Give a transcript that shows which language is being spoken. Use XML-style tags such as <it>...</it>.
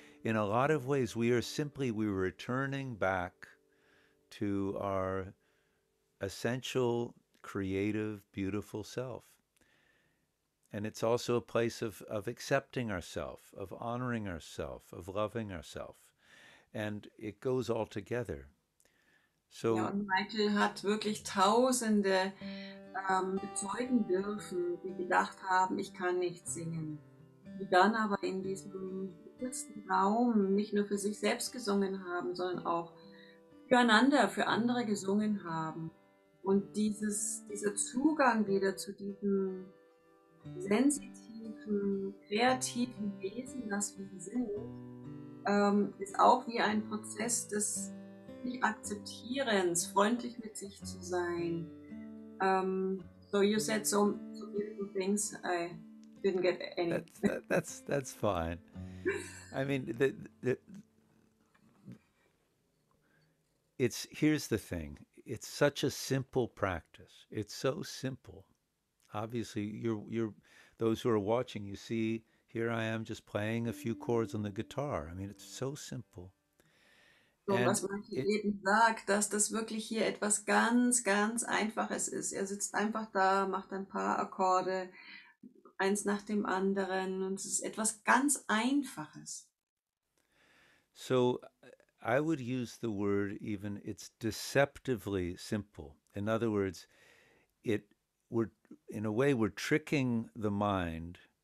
<en>in a lot of ways, we're returning back to our essential, creative, beautiful self. And it's also a place of accepting ourselves, of honoring ourselves, of loving ourselves. And it goes all together.</en> <de>Ja,</de> <en>So,</en> <de>und Michael hat wirklich Tausende bezeugen dürfen, die gedacht haben, ich kann nicht singen. Die dann aber in diesem geschützten Raum nicht nur für sich selbst gesungen haben, sondern auch füreinander, für andere gesungen haben. Und dieser Zugang wieder zu diesem sensitiven, kreativen Wesen, das wir sind, ist auch wie ein Prozess des sich Akzeptierens, freundlich mit sich zu sein.</de> <en>So you said so beautiful things. I didn't get any. that's fine. I mean, here's the thing. It's such a simple practice. It's so simple. Obviously, you're those who are watching, you see, here I am just playing a few chords on the guitar. I mean, it's so simple. So, And</en> <de>was Michael</de> <en>it</en> <de>eben sagt, dass das wirklich hier etwas ganz, ganz Einfaches ist. Er sitzt einfach da, macht ein paar Akkorde, eins nach dem anderen, und es ist etwas ganz Einfaches.</de> <en>so I would use the word even it's deceptively simple. In other words, it we're in a way we're tricking the mind.</en>